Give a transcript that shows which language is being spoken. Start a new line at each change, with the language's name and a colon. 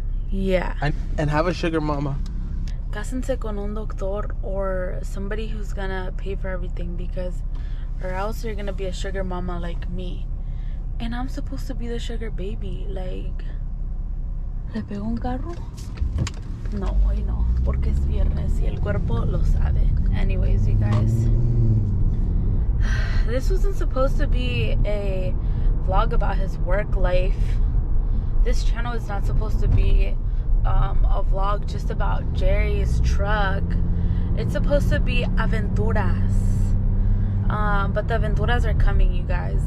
English: Yeah. And have a sugar mama.
Spanish: Cásense con un doctor
English: or somebody who's gonna pay for everything, because or else you're gonna be a sugar mama like me. And I'm supposed to be the sugar baby.
Spanish: Like, ¿le pegó un carro? No, hoy no, porque es viernes y el cuerpo lo sabe.
English: Anyways, you guys, this wasn't supposed to be a vlog about his work life. This channel is not supposed to be a vlog just about Jerry's truck. It's supposed to be Aventuras. But the Aventuras are coming, you guys.